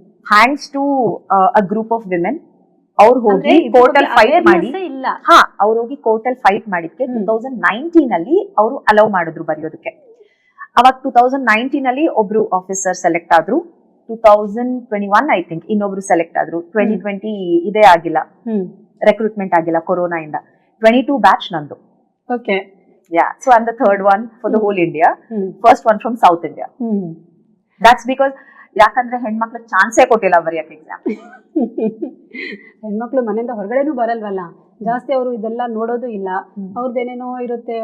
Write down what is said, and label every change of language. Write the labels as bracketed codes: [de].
[en] Thanks to a group of women. [kn] ಅವ್ರು ಹೋಗಿ court ಅಲ್ಲಿ ಫೈಟ್ ಮಾಡಿ, ಅವ್ರು ಹೋಗಿ ಕೋರ್ಟ್ ಅಲ್ಲಿ ಫೈಟ್ ಮಾಡಿದ್ಕೆ 2019 ಅಲ್ಲಿ ಅವರು ಅಲೌ ಮಾಡಿದ್ರು ಬರೆಯೋದಕ್ಕೆ. ಅವಾಗ 2019 ಅಲ್ಲಿ ಒಬ್ರು ಆಫೀಸರ್ ಸೆಲೆಕ್ಟ್ ಆದ್ರು, 2021 [en] I think [kn] ಇನ್ನೊಬ್ರು ಸೆಲೆಕ್ಟ್ ಆದ್ರು. 2020 ಇದೇ ಆಗಿಲ್ಲ, ರೆಕ್ರೂಟ್ಮೆಂಟ್ ಆಗಿಲ್ಲ ಕೊರೋನಾ ಇಂದ. 22 ಬ್ಯಾಚ್ ನಂದು. Okay, [en] yeah, so I'm the third one for the whole India, first one from South India. That's because [kn] ಯಾಕಂದ್ರೆ ಹೆಣ್ಮಕ್ಳು ಚಾನ್ಸೇ ಕೊಟ್ಟಿಲ್ಲ ಬರೆಯಕ್ಕೆ ಎಕ್ಸಾಮ್. ಹೆಣ್ಮಕ್ಳು ಮನೆಯಿಂದ ಹೊರಗಡೆನೂ ಬರಲ್ವಲ್ಲ ಜಾಸ್ತಿ, ಅವರು ಇದೆಲ್ಲ ನೋಡೋದು ಇಲ್ಲ, ಅವ್ರದ್ದೇನೇನೋ ಇರುತ್ತೆ.